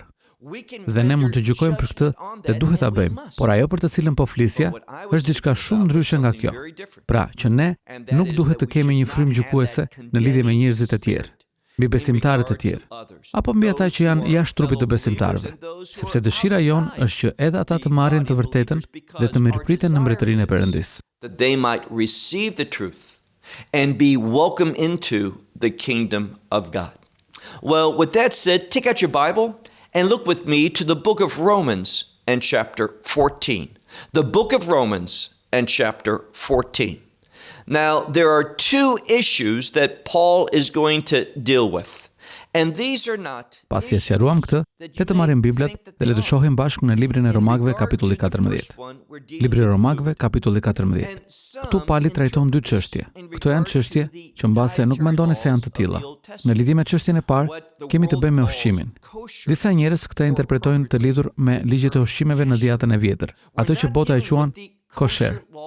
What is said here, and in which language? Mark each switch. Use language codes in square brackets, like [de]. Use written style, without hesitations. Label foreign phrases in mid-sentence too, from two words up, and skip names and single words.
[sq] Dhe ne mund të gjykojmë për këtë dhe duhet ta bëjmë, por ajo për të cilën po flisja është diçka shumë ndryshe nga kjo. Pra, që ne nuk duhet të kemi një frymë gjykuese në lidhje me njerëzit e tjerë, mbi besimtarët e tjerë, apo mbi ata që janë jashtë trupit të besimtarëve, sepse dëshira jonë është që edhe ata të marrin të vërtetën dhe të mirëpriten në mbretërinë e Perëndis. [en] That they might receive the truth and be welcome into the kingdom of God. Well, with that said, take out your Bible and look with me to the book of Romans and chapter 14. The book of Romans and chapter 14. Now, there are two issues that Paul is going to deal with. And these are not... [sq] Pasi e sqaruam këtë, le të marrim Biblat dhe le të shohim bashkë në librin e Romakëve kapitulli 14. Libri i Romakëve kapitulli 14. Këtu Pali trajton dy çështje. Këto janë çështje që mbase nuk mendoni se janë të tilla. Në lidhje me çështjen e parë, kemi të bëjmë me ushqimin. Disa njerëz këtë interpretojnë të lidhur me ligjet e ushqimeve në Diatën e Vjetër, ato që bota e quan kosher.